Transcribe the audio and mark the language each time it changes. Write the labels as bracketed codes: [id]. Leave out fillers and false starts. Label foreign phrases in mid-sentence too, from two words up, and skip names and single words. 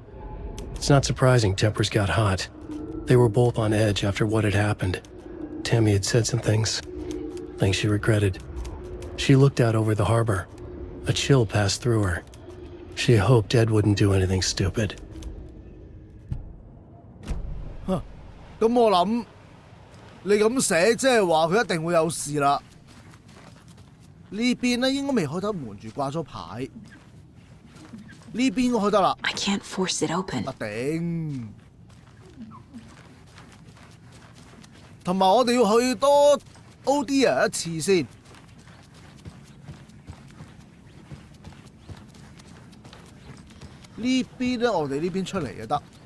[en] It's not surprising tempers got hot. They were both on edge after what had happened. Tammy had said some things she regretted. She looked out over the harbor. A chill passed through her. She hoped Ed wouldn't do anything stupid. [yue] 咁我諗你咁寫，即係話佢一定會有事啦。呢邊咧應該未開得門住，掛咗牌。呢邊應該開得啦。 [en] I can't force it open. [yue] 頂。同埋我哋要去多 ODA 一次先。呢邊咧，我哋呢邊出嚟就得。